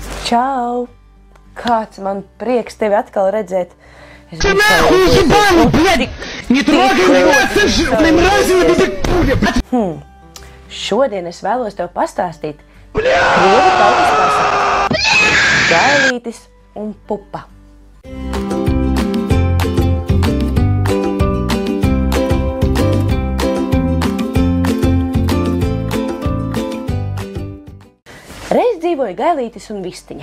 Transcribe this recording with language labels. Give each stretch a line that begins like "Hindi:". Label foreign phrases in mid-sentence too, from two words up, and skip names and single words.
Latvian: Čau! Kāds man prieks tevi atkal redzēt.
Russian: Ты нахуй ебаный, блядь! Не трогай меня, ты жирный мразина, ты
Latvian: Šodien es vēlos tev pastāstīt krievu tautas pasaku Gailītis un pupa. Reiz dzīvoja Gailītis un Vistiņa.